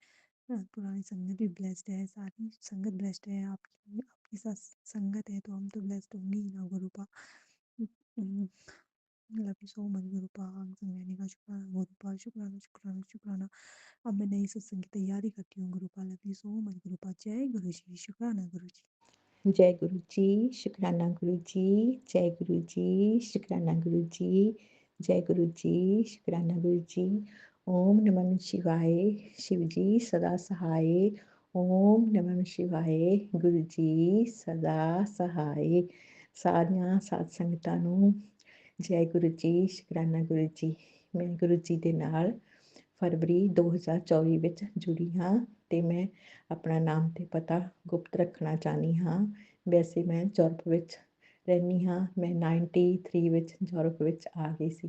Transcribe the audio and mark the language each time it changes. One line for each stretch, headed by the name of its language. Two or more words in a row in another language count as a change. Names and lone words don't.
Hindi: पुरानी संगत भी ब्लेस्ड है, सारी संगत ब्लेस्ड है। आपकी आपके साथ संगत है तो हम तो ब्लेस्ड होंगे ही ना गुरुपा।
English: um, love you so much गुरुपा।
Hindi: संग रहने का शुक्राना गुरुपा, शुक्राना, शुक्राना, शुक्राना। अब मैं नई सत्संग की तैयारी करती हूँ गुरुपा।
English: love you so much गुरुपा।
Hindi: जय गुरु जी, शुक्राना गुरु जी। जय गुरु जी, शुक्राना गुरु जी, जय गुरु जी, शुक्राना गुरु जी, जय गुरु जी, शुक्राना गुरु जी। ओम नमः शिवाय, शिव जी सदा सहाय। ओम नमः शिवाय, गुरु जी सदा सहाय।
Punjabi: ਸਾਰੀਆਂ ਸਾਧ ਸੰਗਤਾਂ ਨੂੰ ਜੈ ਗੁਰੂ ਜੀ, ਸ਼ੁਕਰਾਨਾ ਗੁਰੂ ਜੀ। ਮੈਂ ਗੁਰੂ ਜੀ ਦੇ ਨਾਲ ਫਰਵਰੀ 2024 ਵਿੱਚ ਜੁੜੀ ਹਾਂ ਤੇ ਮੈਂ ਆਪਣਾ ਨਾਮ ਤੇ ਪਤਾ ਗੁਪਤ ਰੱਖਣਾ ਚਾਹੁੰਦੀ ਹਾਂ। ਵੈਸੇ ਮੈਂ ਯੂਰਪ ਵਿੱਚ ਰਹਿੰਦੀ ਹਾਂ। ਮੈਂ 93 ਵਿੱਚ ਯੂਰਪ ਵਿੱਚ ਆ ਗਈ ਸੀ।